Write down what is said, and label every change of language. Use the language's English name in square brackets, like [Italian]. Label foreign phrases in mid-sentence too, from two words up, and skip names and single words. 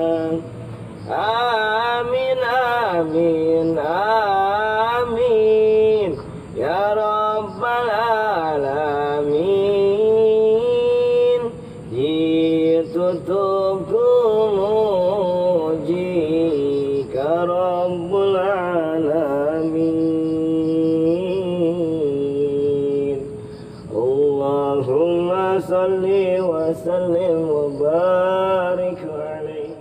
[Arabic] آمين آمين آمين يا رب العالمين. [Sundanese] Ditutup kumuji ka [Arabic] رب العالمين. اللهم صل وسلم وبارك عليه.